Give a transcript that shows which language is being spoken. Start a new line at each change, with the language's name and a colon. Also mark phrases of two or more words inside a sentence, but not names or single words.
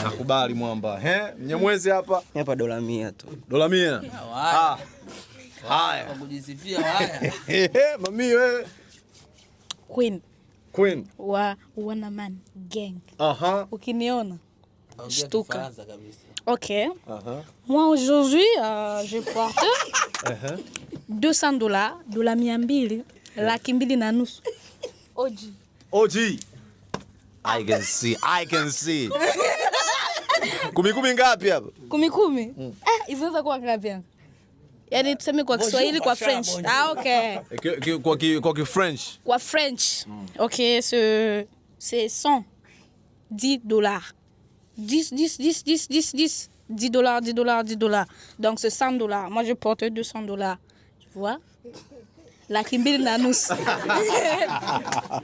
Swahili: Nakubali mwamba. Mnyamwezi hapa? Hapa dola 100 tu. Dola 100. Haya. Kujisifia haya. Mami wewe. Queen. Wanaman gang. Ukiniona. Shtuka.
French: Ok. Moi aujourd'hui, je porte $200,
Swahili: dola 200, laki mbili na nusu.
English: OG. I can see.
Swahili: Kumi ngapi hapa? Kumi. Inaweza kuwa ngapi? Yaani tuseme kwa Kiswahili, kwa French. Okay. Kwa French. Kwa French.
French: Ok, c'est $110. 10 $10. Donc c'est $100. Moi je porte $200. Tu vois?
Swahili: Laki mbili na nusu.